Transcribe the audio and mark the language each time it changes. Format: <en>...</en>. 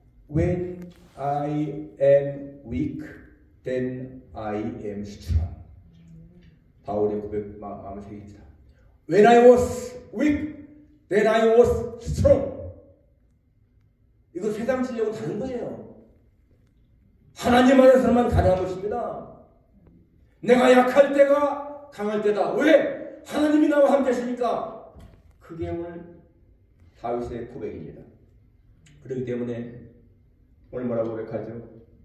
<en>When I am weak, then I am strong.</en> <ko>바울의 고백 마음을 새깁니다.</ko> <en>When I was weak, then I was strong.</en> <ko>이거 세상 진리하고 다른 거예요. 하나님 안에서만 가능한 것입니다. 내가 약할 때가 강할 때다. 왜? 하나님이 나와 함께 하시니까. 그게 오늘 다윗의 고백입니다. 그렇기 때문에 오늘 뭐라고 고백하죠?</ko>